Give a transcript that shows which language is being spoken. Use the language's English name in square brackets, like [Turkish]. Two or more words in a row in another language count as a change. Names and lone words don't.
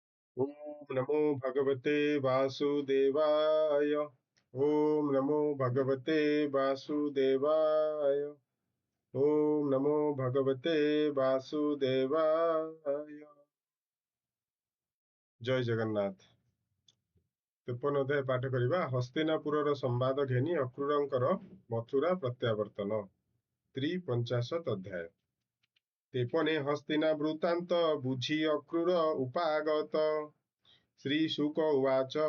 [Sanskrit] ओम नमो भगवते वासुदेवाय। ओम नमो भगवते वासुदेवाय। ओम नमो भगवते वासुदेवाय। [Odia] ଜୟ ଜଗନ୍ନାଥ। 53 ଅଧ୍ୟାୟ ପାଠ କରିବା। ହସ୍ତିନାପୁରର ସମ୍ବାଦ ଘେନି ଅକ୍ରୂରଙ୍କର ମଥୁରା ପ୍ରତ୍ୟାବର୍ତ୍ତନ। 53 ଅଧ୍ୟାୟ। ତେପନେ ହସ୍ତିନା ବୃତ୍ତାନ୍ତ ବୁଝି ଅକ୍ରୂର ଉପାଗତ। ଶ୍ରୀ ଶୁକ ଉବାଚ।